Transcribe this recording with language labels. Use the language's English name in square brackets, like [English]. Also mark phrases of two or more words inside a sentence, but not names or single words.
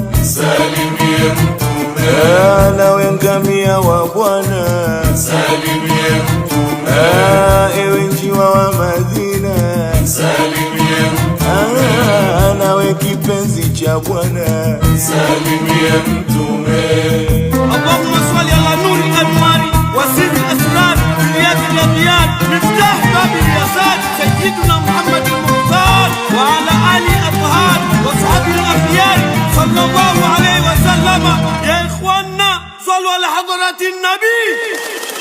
[Swahili] msalimie mtume. nawe ngamia wa Bwana, msalimie mtume. ewe njiwa wa Madina, msalimie mtume. nawe kipenzi cha Bwana, msalimie mtume. [Arabic] اللهم صل على نور الأنوار وسر الأسرار كلية العاديات مفتاح باب اليسد سيدنا محمد المختار وعلى آل الطهار وصحب الأخيار صلى الله عليه وسلم. يا إخواننا صلوا على حضرة النبي.